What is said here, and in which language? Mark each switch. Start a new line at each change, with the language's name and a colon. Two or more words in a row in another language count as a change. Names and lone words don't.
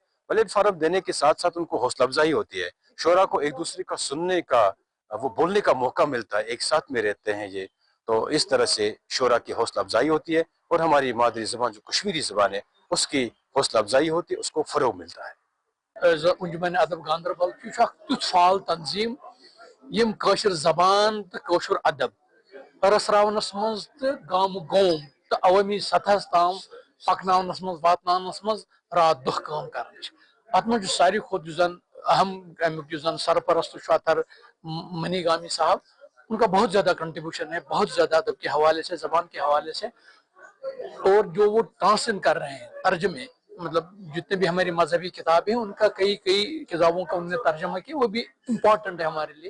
Urdu: پلیٹ فارم دینے کے ساتھ ساتھ ان کو حوصلہ افزائی ہوتی ہے، شعراء کو ایک دوسرے کا سننے کا، وہ بولنے کا موقع ملتا ہے، ایک ساتھ میں رہتے ہیں یہ، تو اس طرح سے شعراء کی حوصلہ افزائی ہوتی ہے اور ہماری مادری زبان جو کشمیری زبان ہے اس کی حوصلہ افزائی ہوتی ہے، اس کو فروغ ملتا ہے۔
Kashmiri: انجمن ادب گاندربل تیت فعال تنظیم یم کاشر زبان تو کاشر ادب پرسراونس مز تو گام گوم تو عوامی سطح تام پکناونس مز واتنانس مز رات دہ کام کران ات مجھ ساری کھت زن اہم امیک زن سرپرست
Urdu: اتر منی گامی صاحب، ان کا بہت زیادہ کنٹریبیوشن ہے، بہت زیادہ ادب کے حوالے سے، زبان کے حوالے سے، اور جو وہ ٹرانسلیٹ کر رہے ہیں ترجمے، مطلب جتنے بھی ہماری مذہبی کتابیں ہیں ان کا کئی کتابوں کا انہوں نے ترجمہ کیا، وہ بھی امپورٹنٹ ہے ہمارے لیے۔